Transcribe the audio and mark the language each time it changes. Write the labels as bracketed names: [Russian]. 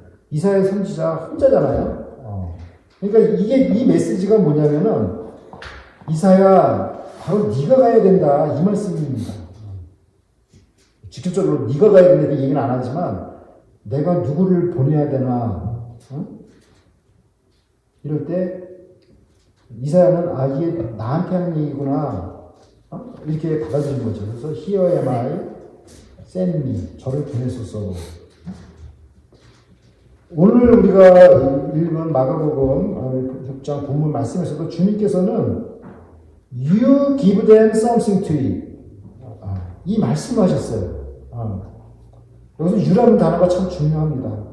[Korean] 이사야 선지자 혼자잖아요. 그러니까 이 메시지가 뭐냐면은 이사야 바로 네가 가야 된다 이 말씀입니다. 직접적으로 네가 가야 된다 이 얘기는 안 하지만 내가 누구를 보내야 되나 이럴 때 이사야는 이게 나한테 하는 얘기구나 이렇게 받아들인 거죠. [English] 그래서 Here am I, send me. [Korean] 저를 보내소서. 오늘 우리가 읽은 마가복음 6장 본문 말씀에서도 주님께서는 [English] You give them something to eat. [Korean] 이 말씀하셨어요. 여기서 유라는 단어가 참 중요합니다.